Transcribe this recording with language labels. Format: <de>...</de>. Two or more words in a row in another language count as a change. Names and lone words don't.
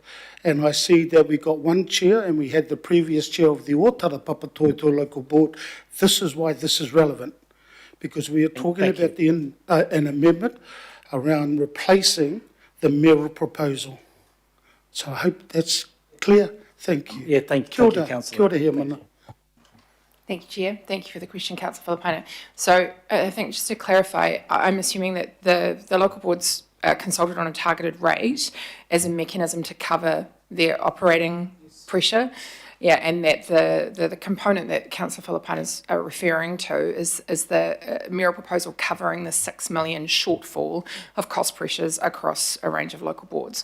<en>And I see that we got one chair and we had the previous chair of the Otara Papatoetoe local board. This is why this is relevant, because we are talking about an amendment around replacing the mayoral proposal. So I hope that's clear. Thank you. Yeah, thank you, Councillor.</en> <mi>Kia ora, here, mana.</mi> <en>Thank you, Chair. Thank you for the question, Councillor Filipino. So I think just to clarify, I'm assuming that the local boards consulted on a targeted rate as a mechanism to cover their operating pressure. Yeah, and that the component that Councillor Filipino is referring to is the mayoral proposal covering the 6 million shortfall of cost pressures across a range of local boards.</en>